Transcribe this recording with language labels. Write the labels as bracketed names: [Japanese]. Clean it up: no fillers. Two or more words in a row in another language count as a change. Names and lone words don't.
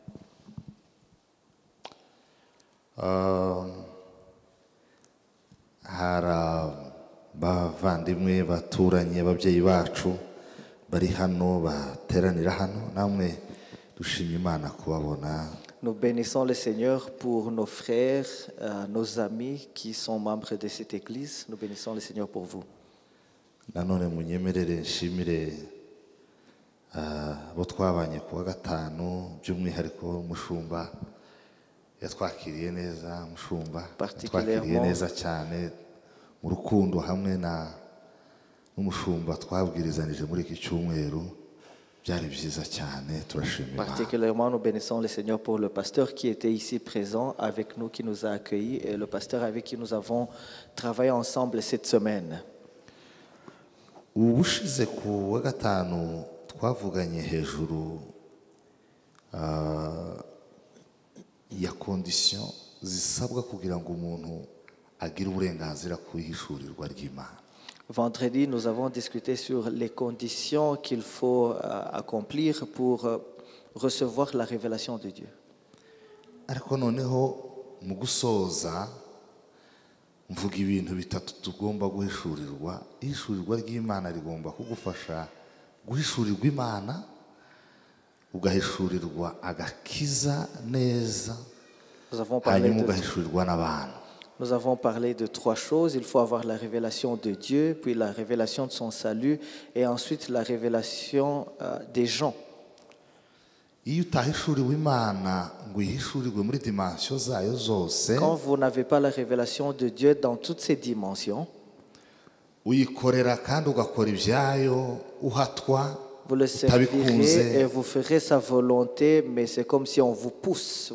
[Kinyarwanda] hari bavandimwe baturanye ababyeyi bacu bari hano bateranira hano, namwe dushimye Imana kubabona. [French] Nous bénissons le Seigneur pour nos frères, nos amis qui sont membres de cette église. Nous bénissons le Seigneur pour vous. [Kinyarwanda] Nanone munyemerere nshimire abo twabanye kuwa gatanu, by'umwihariko umushumba yatwakiriye neza, umushumba twakiriye neza cyane mu rukundo, hamwe n'umushumba twabwirizanije muri iki cyumweru, byari byiza cyane, turashimira. [French] Particulièrement, nous bénissons le Seigneur pour le pasteur qui était ici présent avec nous, qui nous a accueillis, et le pasteur avec qui nous avons travaillé ensemble cette semaine. [Kinyarwanda] Ubushize ku wa gatanu twavuganye hejuru ya condition zisabwa kugira ngo umuntu agire uburenganzira ku ihishurirwa ry'Imana. [French] Vendredi, nous avons discuté sur les conditions qu'il faut accomplir pour recevoir la révélation de Dieu. [Kinyarwanda] Ariko noneho mu gusoza mvuga ibintu bitatu tugomba guhishurirwa. Ihishurirwa ry'Imana rigomba kugufasha guhishurirwa Imana, ugahishurirwa agakiza neza, hanyuma ugahishurirwa n'abantu. [French] Nous avons parlé de 3 choses. Il faut avoir la révélation de Dieu, puis la révélation de son salut, et ensuite la révélation des gens. Quand vous n'avez pas la révélation de Dieu dans toutes ses dimensions, vous le servirez et vous ferez sa volonté, mais c'est comme si on vous pousse.